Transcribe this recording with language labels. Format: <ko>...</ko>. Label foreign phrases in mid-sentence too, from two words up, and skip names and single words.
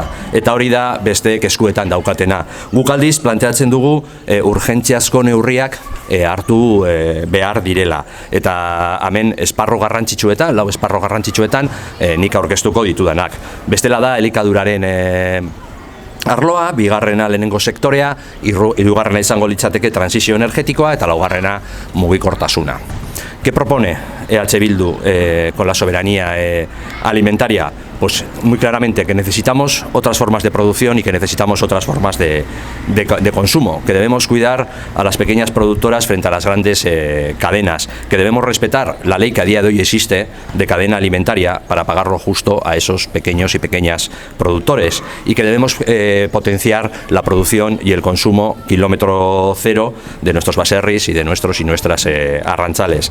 <eu>Eta hori da beste eskuetan daukatena. Guk aldiz planteatzen dugu urgentziazko neurriak hartu behar direla. Eta hemen esparro garrantzitsuetan, lau esparro garrantzitsuetan nik aurkeztuko ditudanak. Bestela da elikaduraren arloa, bigarrena lehenengo sektorea, hirugarrena izango litzateke transizio energetikoa eta laugarrena mugikortasuna.</eu> <es>¿Qué propone EH Bildu con la soberanía alimentaria? Pues muy claramente que necesitamos otras formas de producción y que necesitamos otras formas de consumo, que debemos cuidar a las pequeñas productoras frente a las grandes cadenas, que debemos respetar la ley que a día de hoy existe de cadena alimentaria para pagar lo justo a esos pequeños y pequeñas productores, y que debemos potenciar la producción y el consumo kilómetro cero de nuestros baserris y de nuestros y nuestras arrantzales.</es>